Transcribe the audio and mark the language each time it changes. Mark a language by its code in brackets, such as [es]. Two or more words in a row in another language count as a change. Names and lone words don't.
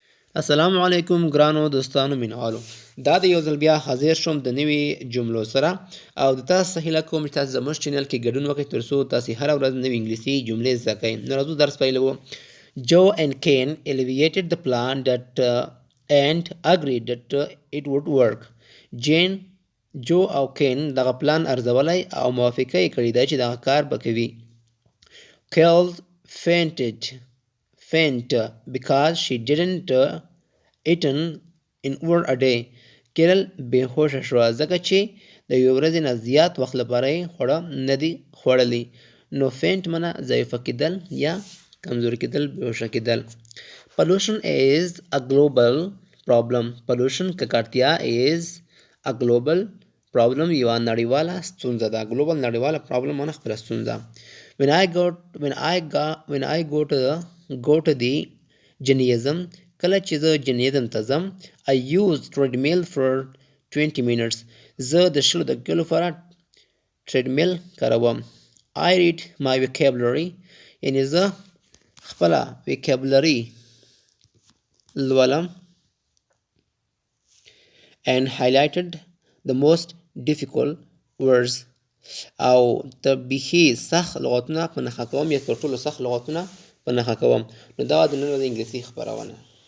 [ps] السلام علیکم ګرانو دوستانو مینوالو. دا د یو ځل بیا حاضر شوم د نوي جملو سره او د تاسو هیله کوم چې تاسو زموږ چینل کې ګډون وکړئ ترڅو تاسو هره ورځ نوې انګلیسي جملې زده کړئ. نو راځو درس پیلوو. [en] Joe and Ken evaluated the plan and agreed that it would work. [ps] جو او کین دغه پلان ارزولی او موافقه یې کړې ده چې دغه کار به کوي. [en] Kel faint because she didn't eaten in over a day. [ps] کیرل بېهوشه شوه ځکه چې د یوې ورځې نه زیات وخت لپاره یې خواړه نه دي خوړلي. نو فینټ منه ضعیفه کېدل یا کمزوري کېدل، بېهوشه کېدل. [en] Pollution is a global problem. Pollution ککړتیا is a global problem [ps] یوه نړیواله ستونزه ده. global نړیواله problem معنی خپله ستونزه. [en] when I go to the gymnasium [ps] کله چې زه جنیزم ته ځم [en] I use treadmill for 20 minutes. [ps] زه د 20 دقیقو لپاره treadmill کاروم. [en] I read my vocabulary [ps] یعنی زه خپله vocabulary لولم [en] and highlighted the most difficult words [ps] او ته بیخي سخت لغتونه په نښه کوم یا تر ټولو سخت لغتونه په نښه کوم. نو دا د نن ورځې انګلیسي خپرونه.